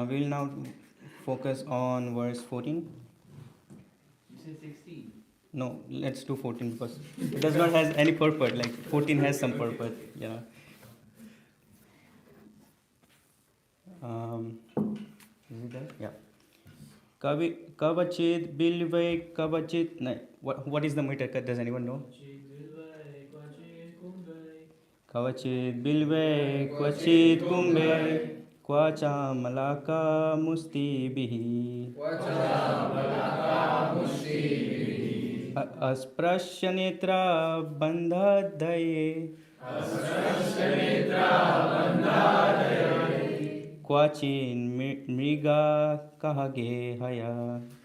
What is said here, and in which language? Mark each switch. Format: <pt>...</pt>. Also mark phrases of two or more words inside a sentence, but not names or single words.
<en>We will now focus on verse 14. You said 16. No, let's do 14 because it does not have any purport. Like 14 has some purport. Yeah. Is it there? Yeah.</en> <sa>Kavachit bilvai kavachit.</sa> <en>What is the meter? Does anyone know?</en> <sa>Kavachit bilve kvachit kumbe kvacha malaka musti bihi asprashya netra bandhadaye kvachin mriga kahage haya.</sa>